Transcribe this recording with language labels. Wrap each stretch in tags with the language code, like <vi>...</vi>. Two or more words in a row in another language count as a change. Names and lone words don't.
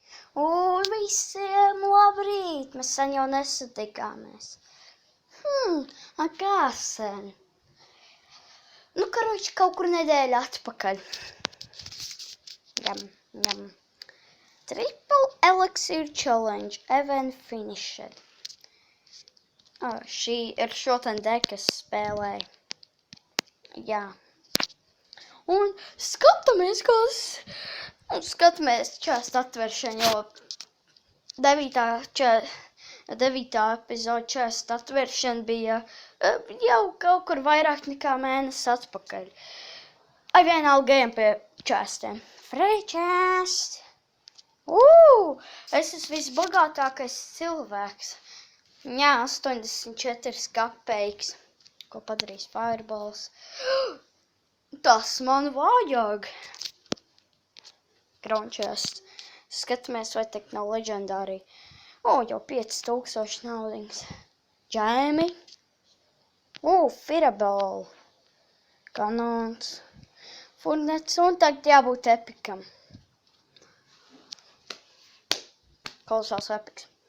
<lv>Visiem labrīt! Mēs sen jau nesatikāmies. Kā sen? Karoči, kaut kur nedēļa atpakaļ.</lv> <en>Triple Elixir Challenge event finished.</en> <lv>Šī ir šodien dekas spēlēja. Jā. Un skatāmies, čest atveršanu, jo 9. epizode čest atveršana bija jau kaut kur vairāk nekā mēnesi atpakaļ. Vienalga ejam pie čestiem.</lv> <en>Free chest!</en> <lv>Es esmu visbagātākais cilvēks. Jā, 84 kapeiks. Ko padarīs Fireballs? Tas man vajag.</lv> <en>Crown chest.</en> <lv>Skatāmies, vai tek nav legendārī. Jau 5000 naudiņas. Jamie. Fireball. Kanons. Furnets. Un tagad jābūt epikam. Kolosāls epiks.</lv>